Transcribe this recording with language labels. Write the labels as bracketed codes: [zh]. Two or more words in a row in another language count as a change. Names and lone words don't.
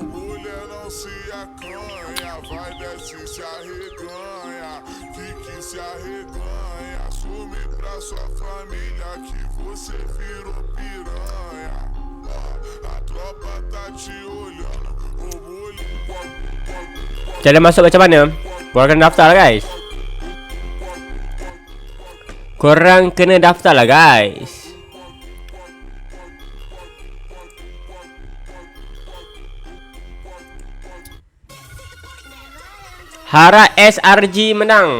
[pt] mulherão se acanha, vai desce se arreganha, Kiki se arreganha, assume pra sua família que você virou piranha. A tropa tá te olhando, o mulherão. [ms] Cara masuk macam mana? Korang kena daftar lah guys. Korang kena daftar lah guys. Hara SRG menang.